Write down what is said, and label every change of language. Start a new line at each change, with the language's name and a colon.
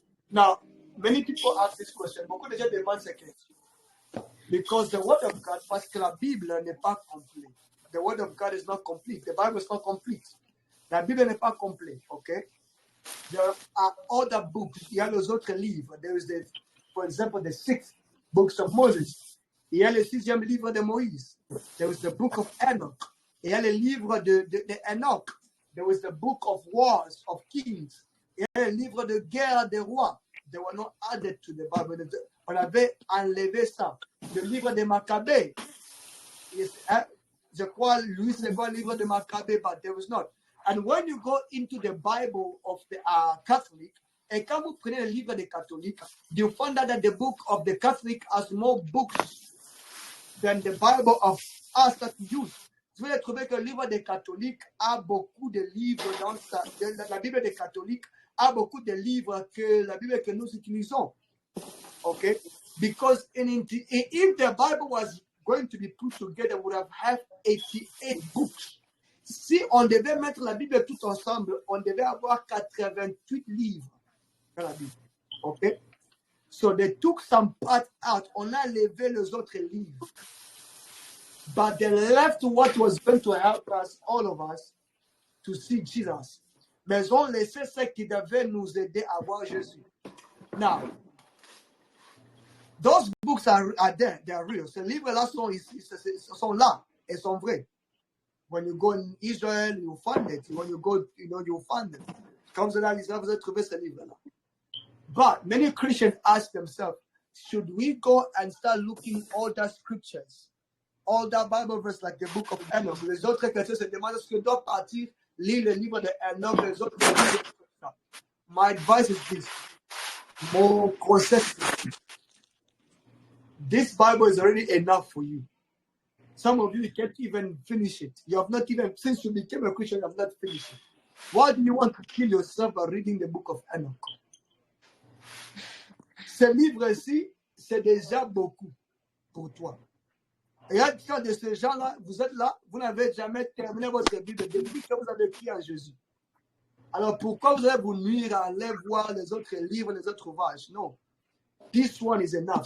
English: Now, many people ask this question.
French: Beaucoup de gens demandent cette question.
English: Because the word of God,
French: parce que la Bible n'est pas complète.
English: The word of God is not complete. The Bible is not complete.
French: La Bible n'est pas complète, okay?
English: There are other books.
French: Il y a les autres livres.
English: There is for example, the 6 books of Moses.
French: Il y a le 6e livre de Moïse.
English: There is the book of Enoch.
French: Il y a le livre de Enoch.
English: There was the book of wars, of kings.
French: Il y a le livre de guerre des rois.
English: They were not added to the Bible.
French: On avait enlevé ça. Le livre de Maccabée. Je crois, Louis II, le livre de Maccabée,
English: but there was not. And when you go into the Bible of the Catholic, and
French: quand vous prenez le livre des catholiques,
English: you find out that the book of the Catholic has more books than the Bible of us that use.
French: Vous allez trouver que le livre des catholiques a beaucoup de livres dans la Bible des catholiques a beaucoup de livres que la Bible que nous utilisons.
English: Okay? Because if the Bible was going to be put together, we would have 88 books.
French: Si on devait mettre la Bible tout ensemble, on devait avoir 88 livres dans la Bible.
English: Okay? So they took some part out.
French: On a levé les autres livres.
English: But they left what was going to help us, all of us, to see Jesus.
French: Mais on laissait ce qui devait nous aider à voir Jésus.
English: Now, those books are there. They are real.
French: Ces livres-là sont là et sont vrais.
English: When you go in Israel, you find it. When you go, you find it.
French: Comme vous allez Israël, vous allez trouver ces livres-là.
English: But many Christians ask themselves, should we go and start looking older scriptures, older Bible verses like the book of Enoch?
French: Les autres chrétiens se demandent est-ce que doit partir lire le livre de Enoch, les autres livres.
English: My advice is this: more consistent. This Bible is already enough for you. Some of you can't even finish it. You have not even, since you became a Christian, you have not finished it. Why do you want to kill yourself by reading the book of Enoch?
French: Ce livre-ci, c'est déjà beaucoup pour toi. Et il y a de ces gens-là, vous êtes là, vous n'avez jamais terminé votre Bible depuis que vous avez crié à Jésus. Alors pourquoi vous allez vous nuire à aller voir les autres livres, les autres ouvrages? Non.
English: This one is enough.